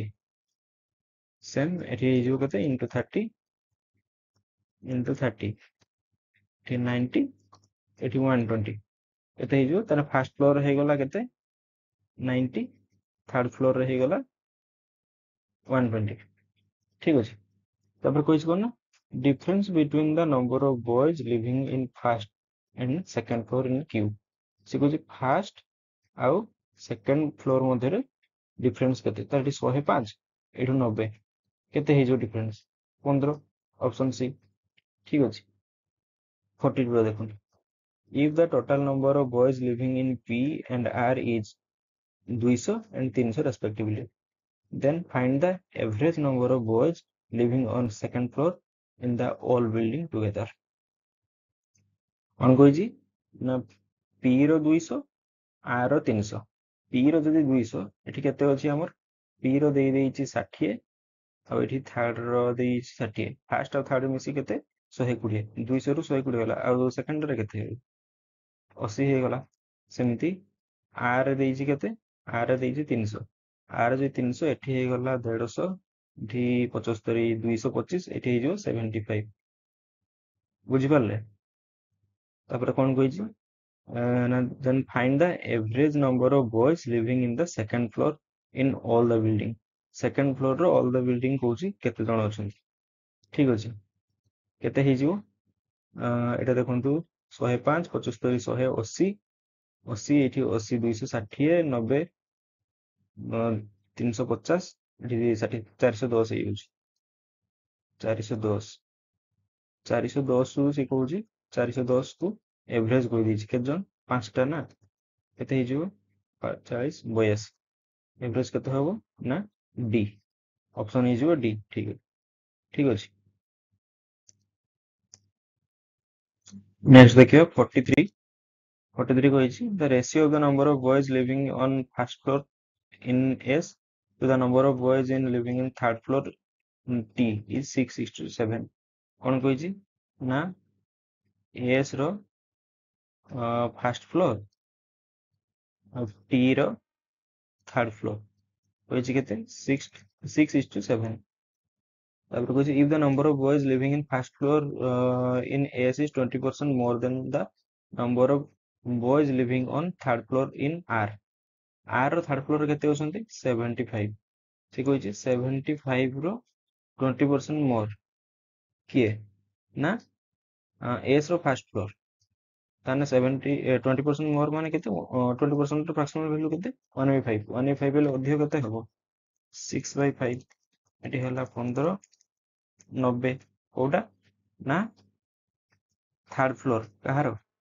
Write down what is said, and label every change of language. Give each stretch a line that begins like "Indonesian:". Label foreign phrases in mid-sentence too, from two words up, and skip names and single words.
Odia: ସେମ୍ ଏଠି ହେଇଯିବ କେତେ? ଇଣ୍ଟୁ 30 ଇଣ୍ଟୁ 30, ଏଠି 90, ଏଠି 120। କେତେ ହେଇଯିବ? ତାହେଲେ
English: first floor
Odia: ହେଇଗଲା କେତେ? 90,
English: third floor
Odia: ରେ ହେଇଗଲା 120। ଠିକ ଅଛି। ତାପରେ କହିଛି କଣ ନା
English: difference between the number of boys living in first and second floor in Q।
Odia: ସେ କହୁଛି ଫାର୍ଷ୍ଟ ଆଉ
English: second floor
Odia: ମଧ୍ୟରେ ଡିଫରେନ୍ସ କେତେ? ତ ଏଠି 105, ଏଠୁ 90, କେତେ ହେଇଯିବ ଡିଫରେନ୍ସ? 15, ଅପସନ C। ଠିକ ଅଛି। 42 ଦେଖନ୍ତୁ।
English: if the total number of boys living in P and R is 200 and 300 respectively, then find the average number of boys living on second floor in the all building together।
Odia: କଣ କହିଛି ନା P ର 200, R ର 300। P ର ଯଦି 200, ଏଠି କେତେ ଅଛି ଆମର? P ର ଦେଇଛି 60 ଆଉ ଏଠି ଥାର୍ଡ ର ଦେଇଛି 60। ଫାର୍ଷ୍ଟ ଆଉ ଥାର୍ଡ ମିଶି କେତେ? 120। 200 ରୁ 120 ଗଲା। ଆଉ ସେକେଣ୍ଡ ରେ କେତେ? 80 ହେଇଗଲା। ସେମିତି R ଦେଇଛି କେତେ? R ଦେଇଛି 300। R ଯଦି 300, ଏଠି ହେଇଗଲା 150, ଏଠି 75, 225, ଏଠି ହେଇଯିବ 75। ବୁଝିପାରିଲେ? ତାପରେ କଣ କହିଛି ନା
English: then find the average number of boys living in the second floor in all the building। second floor
Odia: ର
English: all the building
Odia: କହୁଛି କେତେ ଜଣ ଅଛନ୍ତି। ଠିକ ଅଛି। କେତେ ହେଇଯିବ? ଏଟା ଦେଖନ୍ତୁ 105, 75, 180, 80, ଏଠି 80, 260, 90, 350, ଏଠି 60, 410 ହେଇଯାଉଛି। 410, 410 ରୁ ସେ କହୁଛି 410 କୁ ଏଭରେଜ କହିଦେଇଛି। କେତେ ଜଣ? 5ଟା ନା। କେତେ ହେଇଯିବ? 40, 82। ଏଭରେଜ କେତେ ହବ? ନା D, ଅପସନ ହେଇଯିବ D। ଠିକ ଅଛି। ନେକ୍ସଟ ଦେଖିବା 43।
English: 43 କହିଛି the ratio of the number of boys living on first floor in S to the number of boys in living in third floor in T is 6:7।
Odia: କଣ କହିଛି ନା S ର
English: first floor
Odia: ଆଉ T ର
English: third floor
Odia: କହିଛି କେତେ? 6:7। ତାପରେ କହିଛି
English: if the number of boys living in first floor in S is 20% more than the number of boys living on third floor in R.
Odia: R ର
English: third floor
Odia: କେତେ ଅଛନ୍ତି 75 ସେ କହିଛି 75 ର 20% ମୋର କିଏ ନା S ର
English: first floor
Odia: ତାହେଲେ 20% ମୋର ମାନେ କେତେ 20% ର
English: fractional value
Odia: କେତେ 1/5 1/5 ହେଲେ ଅଧିକ କେତେ ହବ 6/5 ଏଠି ହେଲା 15 90 କୋଉଟା ନା
English: third floor
Odia: କାହାର